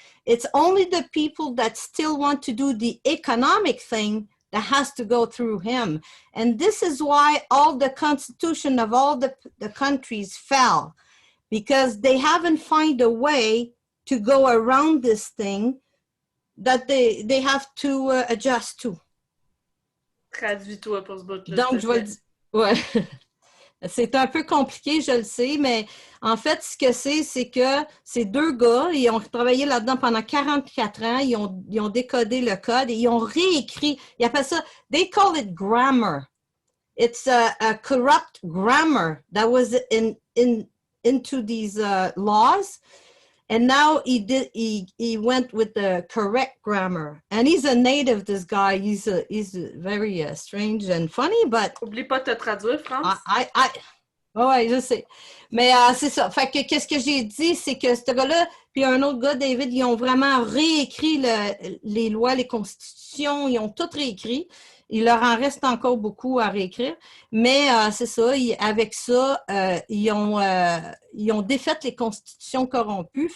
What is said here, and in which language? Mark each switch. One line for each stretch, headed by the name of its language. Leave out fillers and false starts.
English: It's only the people that still want to do the economic thing that has to go through him. And this is why all the constitution of all the countries fell, because they haven't found a way to go around this thing that they have to adjust to.
French: Traduis-toi pour ce bout-là. Donc, je vais le dire. Ouais. C'est un peu compliqué, je le sais, mais en fait, ce que c'est que ces deux gars, ils ont travaillé là-dedans pendant 44 ans, ils ont décodé le code et ils ont réécrit, ils appellent ça,
English: they call it grammar. It's a corrupt grammar that was into these laws. And now he went with the correct grammar. And he's a native, this guy. He's very strange and funny, but...
French: Oublie pas de te traduire, France. Ouais, je sais. Mais c'est ça. Fait que qu'est-ce que j'ai dit, c'est que ce gars-là, puis un autre gars, David, ils ont vraiment réécrit les lois, les constitutions, ils ont tout réécrit. Il leur en reste encore beaucoup à réécrire. Mais c'est ça, avec ça, ils ont défait les constitutions corrompues.